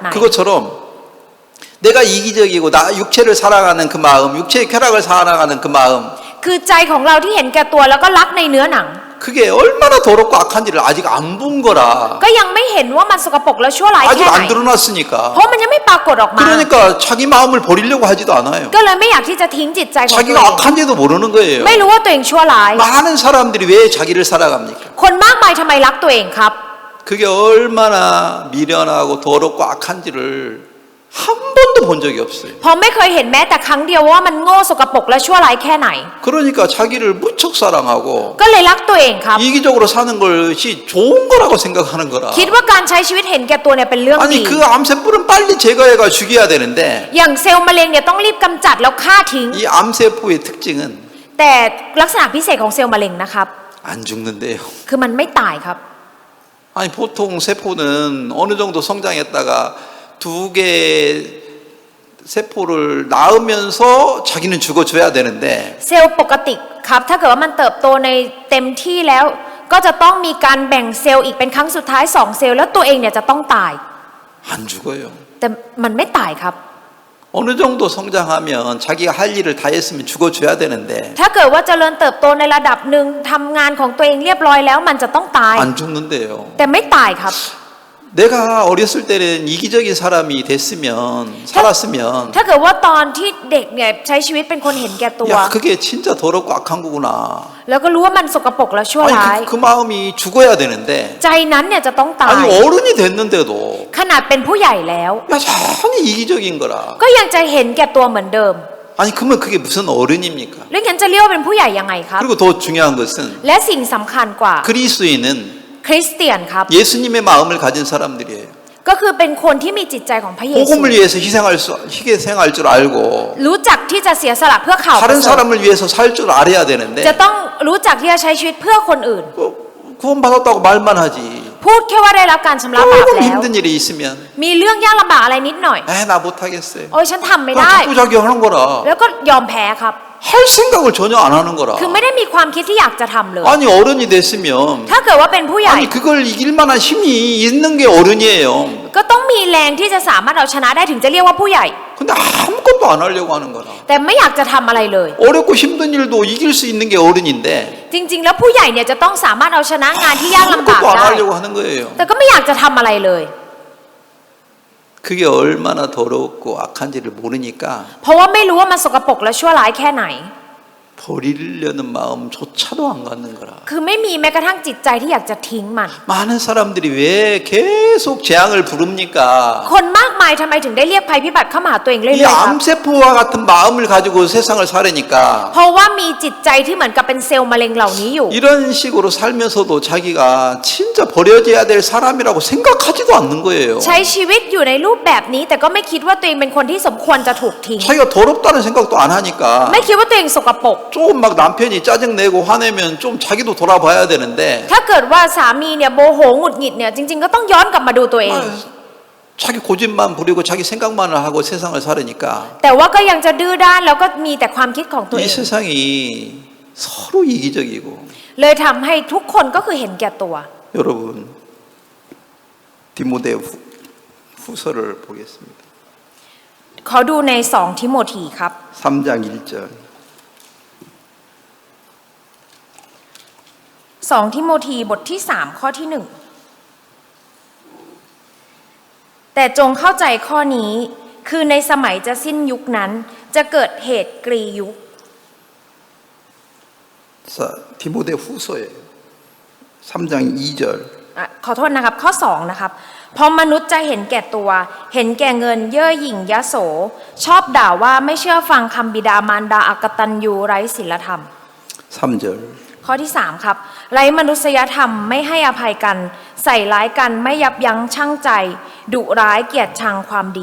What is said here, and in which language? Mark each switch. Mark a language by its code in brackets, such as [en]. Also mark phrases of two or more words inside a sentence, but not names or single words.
[ko] 그것처럼 내가 이기적이고 나 육체를 사랑하는 그 마음, 육체의 쾌락을 사랑하는 그 마음, [th] คือใจของเราที่เห็นแก่ตัวแล้วก็รักในเนื้อหนัง [ko] 그게 얼마나 더럽고 악한지를 아직 안 본 거라. [th] ก็ยังไม่เห็นว่ามันสกปรกและชั่วร้าย [ko] 아직 [th] แค่ไหน [ko] 안 드러났으니까. [th] เพราะมันยังไม่ปรากฏออกมา [ko] 그러니까 자기 마음을 버리려고 하지도 않아요. [th] ก็เลยไม่อยากที่จะทิ้งจิตใจของตัวเอ [ko] 자기가 [th] ง [ko] 악한지도 모르는 거예요. [th] ไม่รู้ว่าตัวเองชั่วร้าย [ko] 많은 사람들이 왜 자기를 살아갑니까? [th] คนมากมายทำไมรักตัวเองครับ [ko] 그게 얼마나 미련하고 더럽고 악한지를 한 번도 본 적이 없어요. [th] เพราะไม่เคยเห็นแม้แต่ครั้งเดียวว่ามันโง่สกปรกและชั่วร้ายแค่ไหน [ko] 그러니까 자기를 무척 사랑하고 [th] ก็เลยรักตัวเองครับ [ko] 이기적으로 사는 것이 좋은 거라고 생각하는 거라. [th] คิดว่าการใช้ชีวิตเห็นแก่ตัวเนี่ยเป็นเรื่องดี [ko] 아니 그 암세포는 빨리 제거해가 죽여야 되는데 [th] อย่างเซลล์มะเร็งเนี่ยต้องรีบกำจัดแล้วฆ่าทิ้ง [ko] 이 암세포의 특징은 [th] แต่ลักษณะพิเศษของเซลล์มะเร็งนะครับ [ko] 안 죽는데요. [th] คือมันไม่ตายครับ [ko] 아니 보통 세포는 어느 정도 성장했다가 두 개 세포를 낳으면서 자기는 죽어줘야 되는데 [th] เซลล์ปกติครับถ้าเกิดว่ามันเติบโตในเต็มที่แล้ว ก็จะต้องมีการแบ่งเซลล์อีกเป็นครั้งสุดท้าย2เซลล์แล้วตัวเองเนี่ยจะต้องตาย [ko] 안 죽어요. [th] แต่มันไม่ตายครับ [ko] 어느 정도 성장하면 자기가 할 일을 다 했으면 죽어줘야 되는데 [th] ถ้าเกิดว่าเจริญเติบโตในระดับหนึ่งทำงานของตัวเองเรียบร้อยแล้วมันจะต้องตาย [ko] 안 죽는데요. [th] แต่ไม่ตายครับ [ko] 내가 어렸을 때는 이기적인 사람이 됐으면 살았으면 [th] ถ้าเกิดว่าตอนที่เด็กเนี่ยใช้ชีวิตเป็นคนเห็นแก่ตัว [ko] 야 그게 진짜 더럽고 악한 거구나. [th] แล้วก็รู้ว่ามันสกปรกและชั่วร้าย [ko] 아니 그 마음이 죽어야 되는데 [th] ใจนั้นเนี่ยจะต้องตาย [ko] 아니 어른이 됐는데도 [th] ขนาดเป็นผู้ใหญ่แล้ว [ko] 여전히 이기적인 거라. [th] ก็ยังจะเห็นแก่ตัวเหมือนเดิม [ko] 아니 그러면 그게 무슨 어른입니까? [th] แล้วงั้นจะเรียกว่าเป็นผู้ใหญ่ยังไงครับ [ko] 그리고 더 중요한 것은 [th] และสิ่งสำคัญกว่า [ko] 그리스도인은 [th] คริสเตียนครับ [ko] 예수님의 마음을 가진 사람들이에요. [th] ก็คือเป็นคนที่มีจิตใจของพระเยซู [ko] 복음을 위해서 희생할 줄 알고 [th] รู้จักที่จะเสียสละเพื่อข่าวประ [ko] 다른 [th] เสริฐ [ko] 사람을 위해서 살 줄 알아야 되는데 [th] จะต้องรู้จักที่จะใช้ชีวิตเพื่อคนอื่น [ko] 구원받았다고 말만 하지. [th] พูดแค่ว่าได้รับการชำระบาป [ko] 조금 [th] แล้ว [ko] 힘든 일이 있으면 [th] มีเรื่องยากลำบากอะไรนิดหน่อย [ko] 나 못하겠어요. [th] โอ้ยฉันทำไม่ [ko] 그냥 [th] ได้ [ko] 자꾸 자기 하는 거라. [th] แล้วก็ยอมแพ้ครับ [ko] 할 생각을 전혀 안 하는 거라. [th] คือไม่ได้มีความคิดที่อยากจะทำเลย [ko] 아니 어른이 됐으면 [th] ถ้าเกิดว่าเป็นผู้ใหญ่ [ko] 아니 그걸 이길 만한 힘이 있는 게 어른이에요. [th] ก็ต้องมีแรงที่จะสามารถเอาชนะได้ถึงจะเรียกว่าผู้ใหญ่ [ko] 근데 아무것도 안 하려고 하는 거라. [th] แต่ไม่อยากจะทำอะไรเลย [ko] 어렵고 힘든 일도 이길 수 있는 게 어른인데 [th] จริง ๆ แล้วผู้ใหญ่เนี่ยจะต้องสามารถเอาชนะงานที่ยากลำบาก [ko] 아무것도 안 [th] ได้ [ko] 하려고 하는 거예요. [th] แต่ก็ไม่อยากจะทำอะไรเลย [ko] 그게 얼마나 더럽고 악한지를 모르니까 [th] เพราะว่าไม่รู้ว่ามันสกปรกและชั่วร้ายแค่ไหน [ko] 버리려는 마음조차도 안 갖는 거라. [th] คือไม่มีแม้กระทั่งจิตใจที่อยากจะทิ้งมัน [ko] 많은 사람들이 왜 계속 재앙을 부릅니까? [th] คนมากมายทำไมถึงได้เรียกภัยพิบัติเข้ามาหาตัวเองเรื่ [ko] 이 [th] อยๆครับ [ko] 암세포와 같은 마음을 가지고 세상을 살으니까 [th] เพราะว่ามีจิตใจที่เหมือนกับเป็นเซลล์มะเร็งเหล่านี้อยู่ [ko] 이런 식으로 살면서도 자기가 진짜 버려져야 될 사람이라고 생각하지도 않는 거예요. [th] ใช้ชีวิตอยู่ในรูปแบบนี้ แต่ก็ไม่คิดว่าตัวเองเป็นคนที่สมควรจะถูกทิ้ง [ko] 자기가 더럽다는 생각도 안 하니까 [th] ไม่คิดว่าตัวเองสกปรก [ko] 조금 막 남편이 짜증내고 화내면 좀 자기도 돌아봐야 되는데 [th] ถ้าเกิดว่าสามีเนี่ยโมโหหงุดหงิดเนี่ยจริงๆก็ต้องย้อนกลับมาดูตัวเอง [ko] 자기 고집만 부리고 자기 생각만을 하고 세상을 살으니까 [th] แต่ว่าก็ยังจะดื้อด้านแล้วก็มีแต่ความคิดของตัวเอ [ko] 이 [th] ง [ko] 세상이 서로 이기적이고 [th] เลยทำให้ทุกคนก็คือเห็นแก่ตัว [ko] 여러분 디모데 후서를 보겠습니다. [th] ขอดูใน2ทิโมธีครับ [ko] 3장 1절 [th] 2 ทิโมธีบทที่3ข้อที่1แต่จงเข้าใจข้อนี้คือในสมัยจะสิ้นยุคนั้นจะเกิดเหตุกรียุค [ko] 자, 디모데 후서예요. 3장 2절 [th] ขอโทษนะครับข้อ2นะครับเพราะมนุษย์จะเห็นแก่ตัวเห็นแก่เงินเย่อหยิ่งยโสชอบด่าว่าไม่เชื่อฟังคำบิดามารดาอกตัญญูไร้ศีลธรรม [ko] 3절 [th] ข้อที่3ครับไร้มนุษยธรรมไม่ให้อภัยกันใส่ร้ายกันไม่ยับยั้งชั่งใจดุร้ายเกลียดชังความดี